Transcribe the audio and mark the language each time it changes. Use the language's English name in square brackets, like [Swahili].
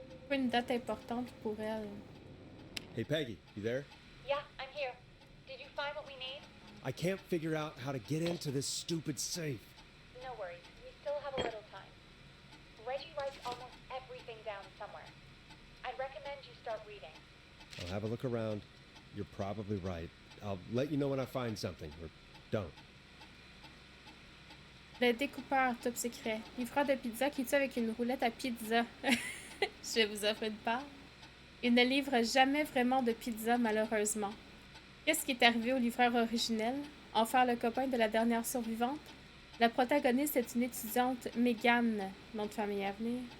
[French] Une date importante pour elle. [English] Hey, Peggy, you there? Yeah, I'm here. Did you find what we need? I can't figure out how to get into this stupid safe. No worries. We still have a little time. Reggie writes almost everything down somewhere. I'd recommend you start reading. I'll have a look around. You're probably right. I'll let you know when I find something, or don't. [French] Le découpeur top secret. Livreur de pizza qui tue avec une roulette à pizza. Je vous offre une part. Il ne livre jamais vraiment de pizza, malheureusement. Qu'est-ce qui est arrivé au livreur originel? en faire le copain de la dernière survivante. La protagoniste est une étudiante, Megan, nom de famille à venir.